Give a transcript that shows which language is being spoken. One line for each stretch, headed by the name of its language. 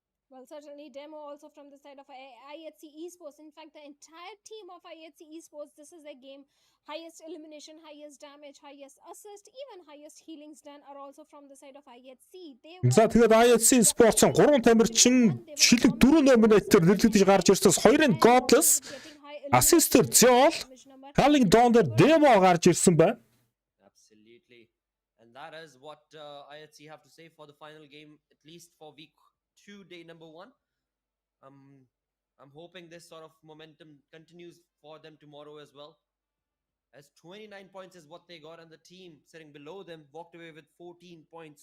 English: Well, certainly Demo also from the side of IHC Esports. In fact, the entire team of IHC Esports, this is their game. Highest elimination, highest damage, highest assist, even highest healings done are also from the side of IHC.
Mongolian: За тэгээд IHC Sports-ын 3 тамирчин шилдэг 4 номинатор нэрлэгдэж гарч ирсэнс 2-ын Godless, Assist-ээр Zol, Hailing Dom-ээр Demo гарч ирсэн байна.
English: Absolutely. And that is what IHC have to say for the final game, at least for week 2, day number 1. I'm hoping this sort of momentum continues for them tomorrow as well. As 29 points is what they got, and the team sitting below them walked away with 14 points.